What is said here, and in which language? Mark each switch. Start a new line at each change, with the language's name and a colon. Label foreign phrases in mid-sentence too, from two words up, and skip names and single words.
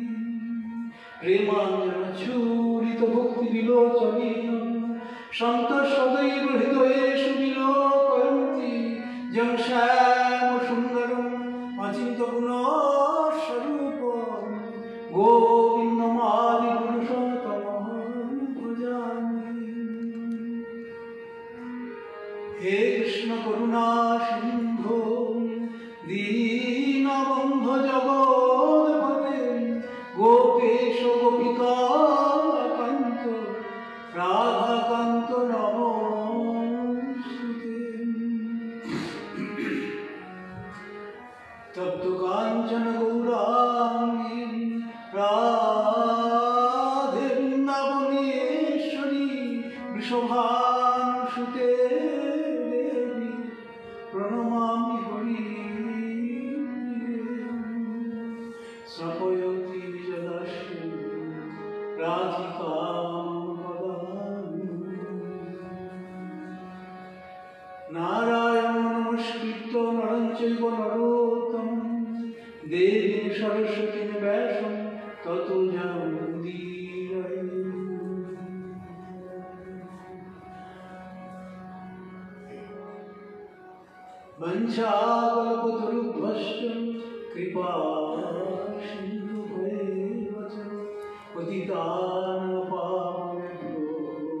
Sanskrit: প্রেমাঞ্জন ছুরিত ভক্তি বিলোচনেন সন্ত সদৈব হৃদয়েষু বিলোকয়ন্তি যং শ্যাম সুন্দরম অচিন্ত গুণস্বরূপম গোবিন্দমাদি পুরুষোত্তমং ভজামি। হে কৃষ্ণ করুণা সিন্ধু দীনবন্ধু জগৎপতে গোপেশ গোপিকা কান্ত রাধাকান্ত নমস্তুতে। তপ্ত কাঞ্চন গৌরাঙ্গী রাধে বৃন্দাবনেশ্বরী বৃষভানুসুতে দেবী প্রণমামি হরি। স্বপয়তি নিজদাস্যে রাধিকাং পদামি। নারায়ণ নমস্কৃত্য নরং চৈব নরোত্তমং দেবীং সরস্বতীং ব্যাসং ততো জয়মুদীরয়ে। বঞ্চাকল্পতরুভ্যশ্চ কৃপা সিন্ধুভ্যেব চ পতিতানাং পাবনেভ্যো